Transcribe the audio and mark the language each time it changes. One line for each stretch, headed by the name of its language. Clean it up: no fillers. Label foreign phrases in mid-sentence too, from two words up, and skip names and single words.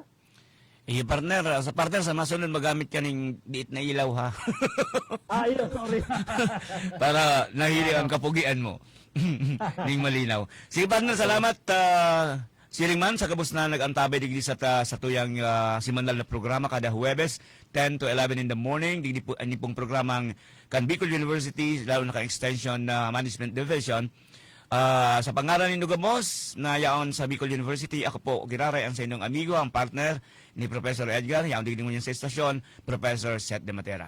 Bikol: Partner, sa partner, sa masunod magamit ka ng diit na ilaw, ha? Yun, sorry. Para nahili ang kapugian mo. Ning malinaw. Sige, partner, salamat. Siring man, sa kabus na nag-antabay digdi sa tuyang simanal na programa kada Huwebes,
English: 10 to 11 in the morning.
Bikol: Digdi po, ani pong programang kan Bicol University, lalo na ka Extension Management Division. Sa pangalan ni Nugamos na yaon sa Bicol University, ako po Giraray, ang sa inyong amigo, ang partner ni Professor Edgar, yaon digdi mo niya sa estasyon, Professor Seth De Matera.